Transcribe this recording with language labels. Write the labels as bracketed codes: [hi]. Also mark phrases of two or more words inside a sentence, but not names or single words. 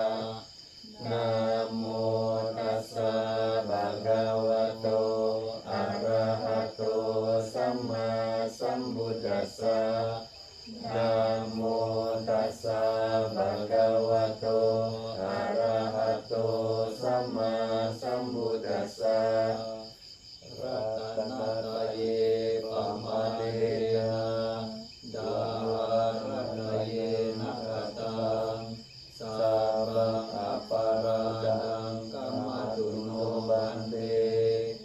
[pi] Namo tassa Bhagavato Arahato Sama Sambuddhassa. Namo tassa Bhagavato Arahato Sama Sambuddhassa. Ratanataye pamadena dawaranaye nakatang sabang aparadang kamaduno bande.